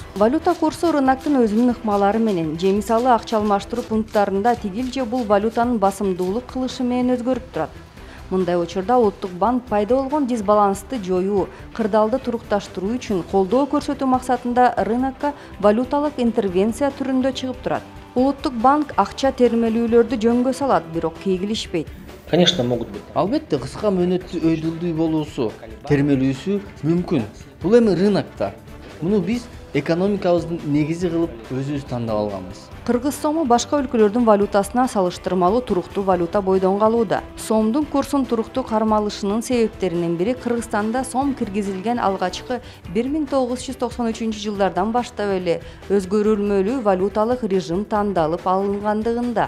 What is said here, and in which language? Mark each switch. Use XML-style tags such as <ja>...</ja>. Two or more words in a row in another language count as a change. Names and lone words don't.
<ky>Валюта курсу рыноктун өзүнүн ыкмалары менен же мисалы акча алмаштыруу пункттарында тигил же бул валютанын басымдуулук кылышы менен өзгөрүп турат. Мындай учурда Улуттук банк пайда болгон дисбалансты жоюу, кырдаалды турукташтыруу үчүн колдоо көрсөтүү максатында рынокко валюталык интервенция түрүндө чыгып турат. Улуттук банк акча термелүүлөрдү жөнгө салат, бирок кейгилишпейт.</ky> <ru>Конечно, могут быть.</ru> <ky>Албетте, кыска мөөнөттүү өйдүлдүү болуусу, термелүүсү мүмкүн. Бул эми рынокто. Муну биз экономикабыздын негизи кылып өзүбүз тандап алганбыз. Кыргыз сому башка өлкөлөрдүн валютасына салыштырмалуу туруктуу валюта бойдон калууда. Сомдун курсун туруктуу кармалышынын себептеринин бири Кыргызстанда сом киргизилген алгачкы 1993-жылдардан баштап эле өзгөрүлмөлүү валюталык режим тандалып алынгандыгында.</ky>